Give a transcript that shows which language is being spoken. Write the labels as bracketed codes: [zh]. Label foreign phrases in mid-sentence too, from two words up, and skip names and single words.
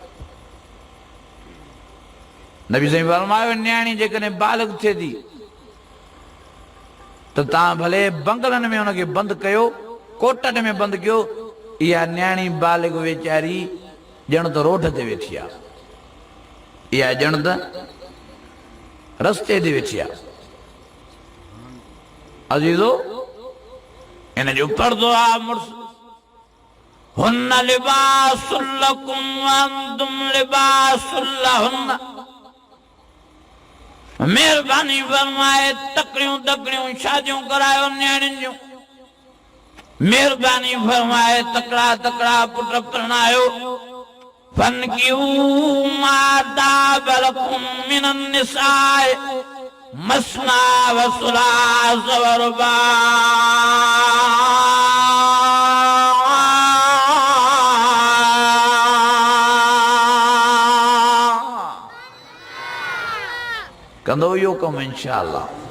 [sd] नबी साईं फरमायो न्याणी जेकॾहिं बालिग़ थिए थी त तव्हां भले बंगलनि में हुनखे बंदि कयो, कोटनि में बंदि कयो, इहा न्याणी बालिग़ वीचारी ॼण त रोड ते वेठी आहे, इहा ॼण त रस्ते ते वेठी आहे। अज़ीज़ो इन जो पर्दो आहे मुड़ुस, [ar] هن لباس لكم و أنتم لباس لهن. [sd] महिरबानी फरमाए तकड़ियूं तकड़ियूं शादियूं करायो न्याणियुनि जूं, महिरबानी फरमाए तकड़ा तकड़ा पुट परणायो। [ar] فانكحوا ما طاب لكم من النساء مثنى و ثلاث و رباع. [sd] कंदो इहो कमु इंशाअल्लाह।